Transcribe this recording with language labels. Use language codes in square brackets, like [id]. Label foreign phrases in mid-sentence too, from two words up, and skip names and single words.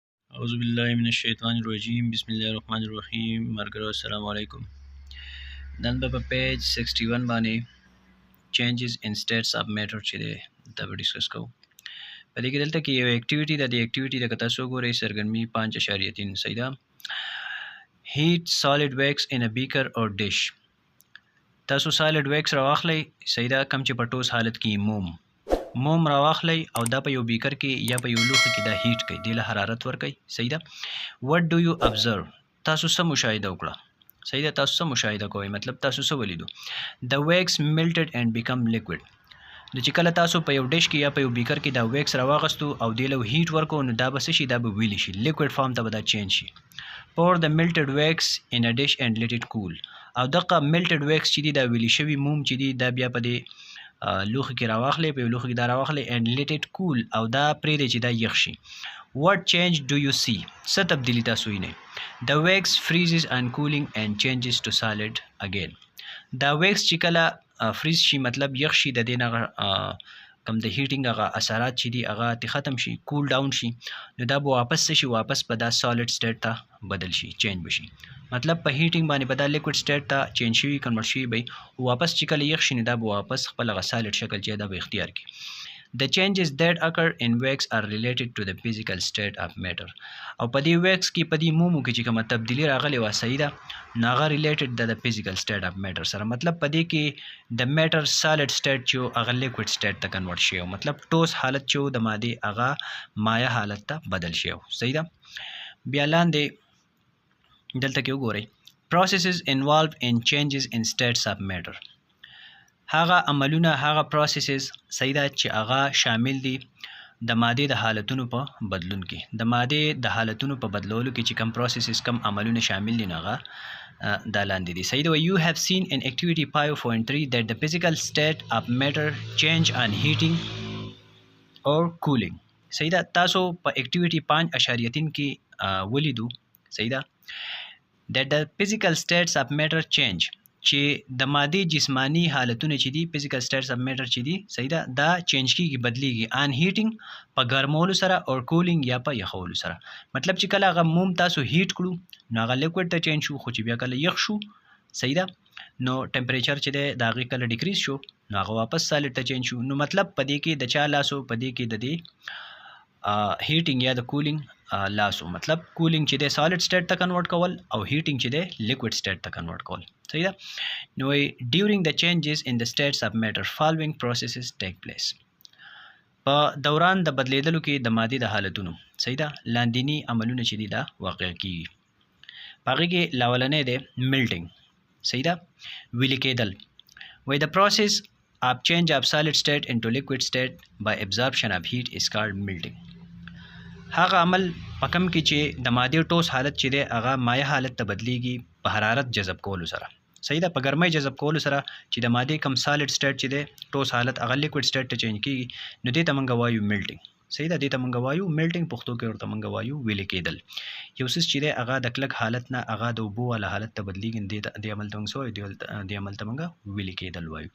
[ar] اعوذ بالله من الشیطان الرجیم بسم الله الرحمن الرحیم مرګرو السلام علیکم. [ps] نن به په پیج 61 باندې [en] changes in states of matter [ps] چې دی دا به ډیسکس کوو. په دې کې دلته کې یو اکټیویټي ده. د اکټیویټي د کتا سو ګورئ سرګرمی 5.3 صحیح ده. [en] heat solid wax in a beaker or dish. [ps] تاسو [en] solid wax [ps] راواخلئ صحیح ده، کم چې په ټوس حالت کې موم راواخلئ او دا په یو بیکر کې یا په یو لوښي کې دا هیټ کړئ، دې له حرارت ورکړئ صحیح ده. [en] what do you observe؟ [ps] تاسو څه مشاهده وکړه صحیح ده، تاسو څه مشاهده کوئ مطلب تاسو څه ولیدو. [en] the wax melted and become liquid. [ps] نو چې کله تاسو په یو ډش کې یا په یو بیکر کې دا ویکس راواغستو او دې له هیټ ورکو نو دا به څه شي، دا به ویلی شي، [en] liquid form [ps] ته به دا چینج شي. [en] pour the melted wax in a dish and let it cool. [ps] او دغه [en] melted wax [ps] چې دی دا ویلی شوی موم چې دی دا بیا په دې لوښي کې راواخلئ، په یو لوښي کې دا راواخلئ [en] and let it cool [ps] او دا پرېږدئ چې دا یخ شي. [en] what change do you see؟ [ps] څه تبدیلی تاسو وینئ؟ [en] the wax freezes on cooling and changes to solid again. [ps] دا ویکس چې کله فریز شي مطلب یخ شي، د دې نه کم د هیټینګ هغه اثرات چې دي هغه تی ختم شي، [en] cool down [ps] شي، نو دا به واپس شي، واپس په دا [en] solid state [ps] ته بدل شي، چینج بشي. مطلب په هیټینګ باندې په دا [en] liquid state [ps] ته چینج شي، کنورټ شي به واپس چې کله یخ شي نو دا به واپس خپل هغه سالډ شکل چې دا به اختیار کړي. [en] The changes that occur in wax are related to the physical state of matter. [ps] او په دې wax کې په دې مومو کې چې کومه تبدیلی راغلی وه صحیح ده، نو هغه ریلیټډ ده د [en] physical state of matter [ps] سره. مطلب په دې کې د [en] matter solid state [ps] چې هغه [en] liquid state [ps] ته کنورټ شي، مطلب ټوس حالت چې د مادې هغه مایع حالت ته بدل شي صحیح ده. بیا لاندې دلته کې وګورئ [en] processes involved in changes in states of matter. [ps] هغه عملونه، هغه پروسیسز صحیح ده چې هغه شامل دي د مادې د حالتونو په بدلون کې. د مادې د حالتونو په بدلولو کې چې کم پروسیسز کم عملونه شامل دي هغه دا لاندې دي صحیح ده. [en] you have seen in activity 5.3 that the physical state of matter change on heating or cooling. [ps] صحیح ده، تاسو په activity 5.3 کې ولیدو صحیح ده [en] that the physical states of matter change [ps] چې د مادې جسمانی حالتونه چې دي [en] physical states of matter [ps] چې دي صحیح ده دا چینج کیږي، بدلیږي [en] on heating [ps] په ګرمولو سره او cooling یا په یخولو سره. مطلب چې کله هغه موم تاسو هیټ کړو نو هغه لیکوډ ته چینج شو، خو چې بیا کله یخ شو صحیح ده نو ټمپریچر چې دی د هغې کله ډیکریز شو نو هغه واپس سالډ ته چینج شو. نو مطلب په دې کې د چا لاسو، په دې کې د دې هیټینګ یا د کولینګ لاسو، مطلب کولینګ چې دی [en] solid state [ps] ته کنورټ کول او هیټینګ چې دی [en] liquid state [ps] ته کنورټ کول صحیح ده. [en] نو during the changes in the states of matter following processes take place. [ps] په دوران د بدلیدلو کې د مادې د حالتونو صحیح ده لاندینی عملونه چې دي دا واقع کیږي. په هغې کې لاولنی دی melting صحیح ده ویلې کېدل. [en] وایي the process of change of solid state into liquid state by absorption of heat is called melting. [ps] هغه عمل په کم کې چې د مادې ټوس حالت چې دی هغه مایع حالت ته بدلیږي په حرارت جذب کولو سره صحیح ده، په ګرمۍ جذب کولو سره چې د مادې کم [en] solid state [ps] چې دی ټوس حالت هغه [en] liquid state [ps] ته چینج کیږي نو دې ته موږ وایو میلټینګ صحیح ده. دې ته موږ وایو میلټینګ، پښتو کې ورته موږ وایو ویلې کېدل. یو څیز چې دی هغه د کلک حالت نه هغه د اوبو والا حالت ته بدلیږي، دې عمل ته موږ څه وایو، دې عمل ته موږ ویلې کېدل وایو.